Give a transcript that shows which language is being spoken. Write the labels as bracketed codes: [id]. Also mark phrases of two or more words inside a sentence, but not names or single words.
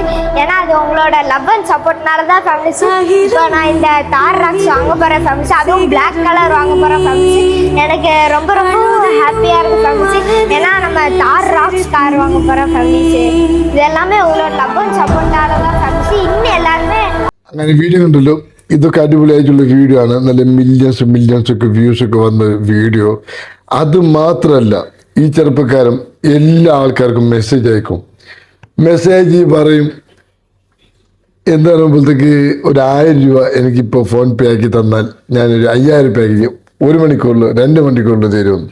[ta] ஏன்னா அது உங்களோட [en] love and support [ta] தான் ஃபேமிலிஸ். இப்போ நான் இந்த தார் ராக்ஸ் வாங்க போகிறேன் ஃபேமிலிஸ். அதுவும் [en] black color [ta] வாங்க போகிறேன் ஃபேமிலிஸ். எனக்கு ரொம்ப ரொம்ப ஹாப்பியாக இருக்குது ஃபேமிலிஸ். ஏன்னா நம்ம தார் ராக்ஸ் கார் வாங்க போகிறோம் ஃபேமிலிஸ். இது எல்லாமே உங்களோட [en] love and support [ta] தான் ஃபேமிலிஸ். இன்னும் எல்லாருமே [ml] അങ്ങനെ വീഡിയോ കണ്ടല്ലോ. ഇതൊക്കെ അടിപൊളിയായിട്ടുള്ള വീഡിയോ ആണ്. നല്ല മില്യൺസ് ഒക്കെ വ്യൂസ് ഒക്കെ വന്ന വീഡിയോ. അത് മാത്രമല്ല, ഈ ചെറുപ്പക്കാരൻ എല്ലാ ആൾക്കാർക്കും മെസ്സേജ് അയക്കും. മെസ്സേജ് പറയും എന്താ പറയുമ്പോഴത്തേക്ക് ഒരു 1000 രൂപ എനിക്കിപ്പോൾ ഫോൺ പേ ആക്കി തന്നാൽ ഞാനൊരു 5000 രൂപയ്ക്ക് 1 മണിക്കൂറിൽ 2 മണിക്കൂറിൽ തരുമെന്ന്.